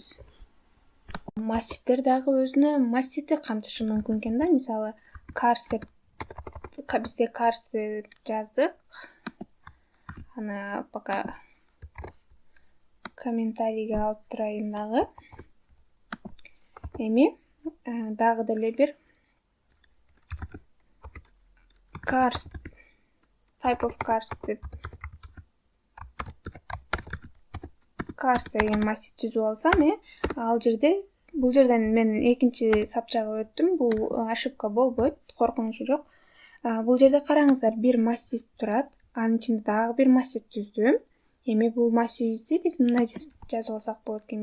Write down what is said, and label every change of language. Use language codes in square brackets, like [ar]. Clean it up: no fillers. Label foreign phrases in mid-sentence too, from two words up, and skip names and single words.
[ky] Массивдер дагы өзүнө массивди камтышы мүмкүн экен да. Мисалы, бизде cars деп жаздык. Аны пока комментарийге алып турайын дагы. Эми дагы деле бир cars, [en] type of cars [ky] деп cars деген массив түзүп алсам, бул жерден мен экинчи сапчага өттүм. Бул ошибка болбойт, коркунучу жок. Бул жерде караңыздар, бир массив турат, анын ичинде дагы бир массив түздүм. Эми бул массивибизди биз мындай жазып алсак болот экен.